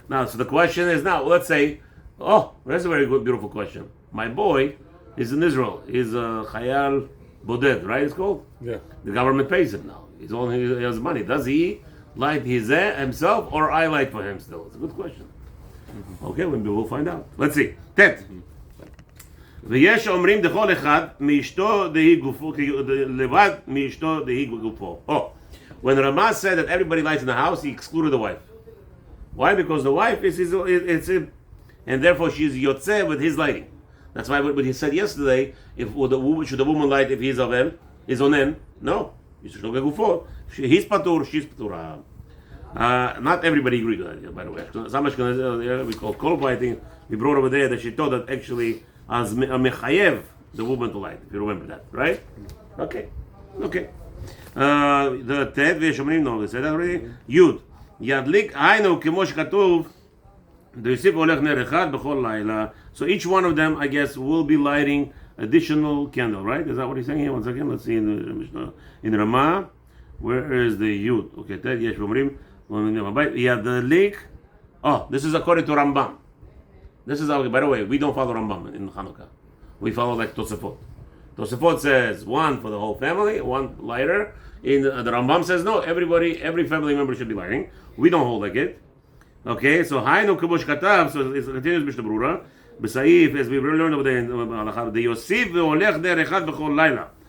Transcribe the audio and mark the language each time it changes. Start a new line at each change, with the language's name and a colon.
English: Now, so the question is now, let's say, that's a very good, beautiful question. My boy is in Israel. He's a Chayal Boded, right? It's called? Yeah. The government pays him now. He has money. Does he light himself or I light for him still? It's a good question. Okay, we'll find out. Let's see. Tet.
Hebrew: ויש אומרים דכל אחד מאשתו דהי גופו, לבד מאשתו דהי גופו.
English: When Ramah said that everybody lights in the house, he excluded the wife. Why? Because the wife is him, and therefore she's yotzeh with his lighting. That's why what he said yesterday, should the woman light if he's avel, is onen? No. He's patur, she's patur. Not everybody agreed with that, by the way. We call kol lighting. We brought over there that she thought that actually as mechayev the woman to light, if you remember that, right? Okay. The tet וישומרים, no, we said that already.
Hebrew: יוד, ידליק היינו כמו שכתוב, דוסיף הולך נר אחד בכל לילה.
English: So each one of them, I guess, will be lighting additional candle, right? Is that what he's saying here? One second, let's see in Ramah. Where is the yud? Okay, tet יש ואומרים, ידליק. This is according to Rambam. This is by the way, we don't follow Rambam in Hanukkah. We follow like Tosafot. Tosafot says one for the whole family, one lighter. In the Rambam says no, every family member should be lighting. We don't hold like it. Okay, so
Hebrew: Haynu Kubush Katav,
English: so it continues Mishnah Brura. B'Saif, as we learned over there in Halachot, the
Hebrew: Yosif ve'olech der echad b'chol laila.